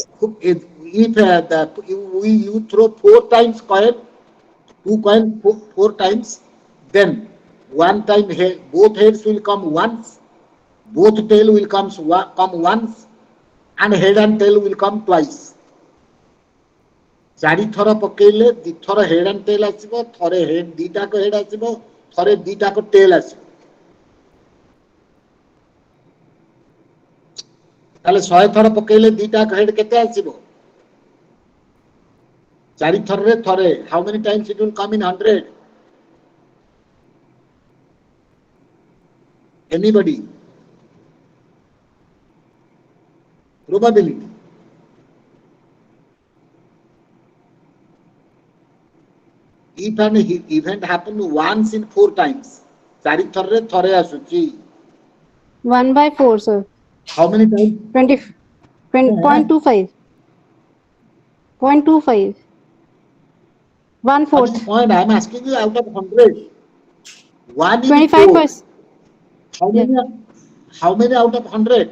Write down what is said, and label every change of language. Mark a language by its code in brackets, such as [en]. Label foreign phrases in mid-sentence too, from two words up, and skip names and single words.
[en] if you throw 4 times coin, 2 coins 4 times, then one time head, both heads will come once, both tail will come once, and head and tail will come twice. [or] 4 ଥର ପକେଇଲେ 2 ଥର [en] head and tail [or] ଆସିବ, ଥରେ head 2ଟାକ head ଆସିବ, ଥରେ 2ଟାକ tail ଆସିବ. ତାହେଲେ 100 ଥର ପକେଇଲେ 2ଟାକ head କେତେ ଆସିବ? 4 ଥରରେ ଥରେ. [en] How many times it will come in 100? Anybody? Probability. If an event happens once in 4 times, [or] 4 ଥରରେ ଥରେ ଆସୁଛି. [en] 1 by 4, sir. How many times? 0.25. 0.25. 1/4. What is the point? I am asking you out of 100. 1 in 4. 25%. How many out of 100?